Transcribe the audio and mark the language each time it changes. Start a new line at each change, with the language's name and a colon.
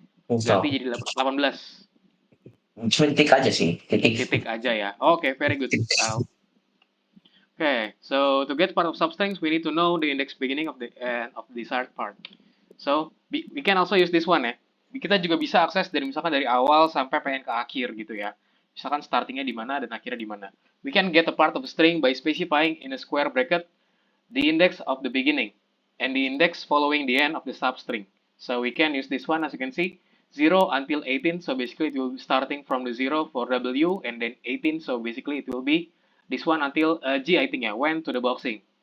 English: So,
Indonesian: Ganti jadi 18. cuma titik aja sih, Titik aja ya. Oke,
English: very good. Okay, so to get part of substrings, we need to know the index beginning of the end of the desired part. So we can also use this one ya.
Indonesian: Kita juga bisa akses dari misalkan dari awal sampai pengen ke akhir gitu ya. Misalkan startingnya di mana dan akhirnya di mana.
English: We can get a part of a string by specifying in a square bracket the index of the beginning and the index following the end of the substring. So we can use this one as you can see, 0 until 18. So basically it will be starting from the 0 for W and then 18. So basically it will be this one until G, I think, yeah, went to the boxing.